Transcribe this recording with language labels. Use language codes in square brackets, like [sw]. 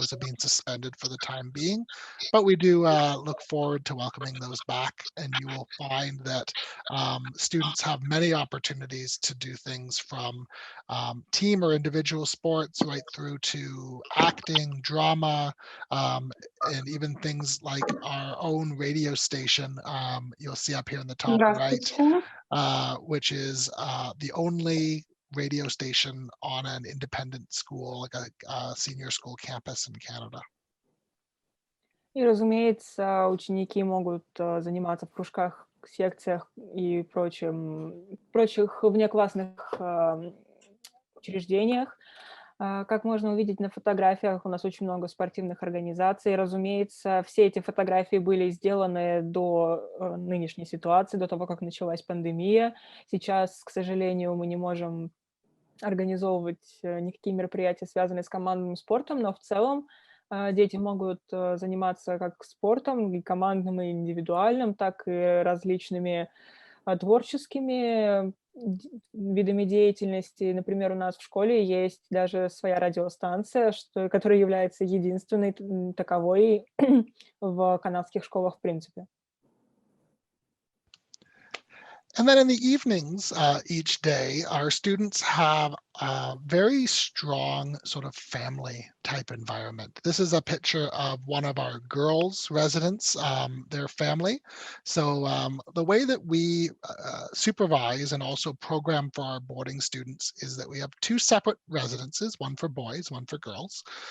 [en] Those have been suspended for the time being. But we do look forward to welcoming those back, and you will find that students have many opportunities to do things from team or individual sports right through to acting, drama, and even things like our own radio station. You'll see up here in the top right, which is the only radio station on an independent school, like a senior school campus in Canada. [ru] И, разумеется, ученики могут заниматься в кружках, секциях и прочих внеклассных учреждениях. Как можно увидеть на фотографиях, у нас очень много спортивных организаций. Разумеется, все эти фотографии были сделаны до нынешней ситуации, до того, как началась пандемия. Сейчас, к сожалению, мы не можем организовывать никакие мероприятия, связанные с командным спортом, но в целом Дети могут заниматься как спортом, и командным, и индивидуальным, так и различными творческими видами деятельности. Например, у нас в школе есть даже своя радиостанция, которая является единственной таковой в канадских школах в принципе. [en] And then in the evenings, each day, our students have a very strong sort of family type environment. This is a picture of one of our girls' residents, their family. So the way that we supervise and also program for our boarding students is that we have two separate residences, one for boys, one for girls.